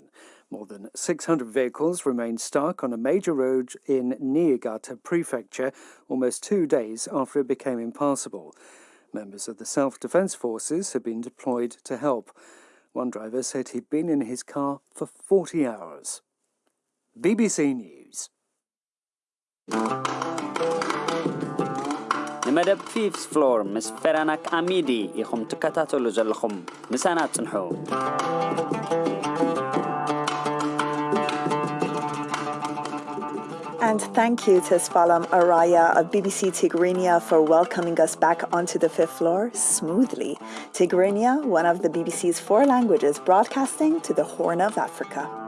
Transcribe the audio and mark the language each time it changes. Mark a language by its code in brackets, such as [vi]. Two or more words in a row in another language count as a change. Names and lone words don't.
[en] More than 600 vehicles remain stuck on a major road in Niigata Prefecture almost 2 days after it became impassable. Members of the self-defense forces have been deployed to help. One driver said he'd been in his car for 40 hours. BBC News. [ti] ንመደብ ፊፍስ ፍሎር ምስ ፈራናክ አሚዲ ኢኹም ትከታተሉ ዘለኹም ምሳና ጽንሑ [en] And thank you to Sfalam Araya of BBC Tigrinya for welcoming us back onto the 5th floor smoothly. Tigrinya, one of the BBC's 4 languages broadcasting to the Horn of Africa.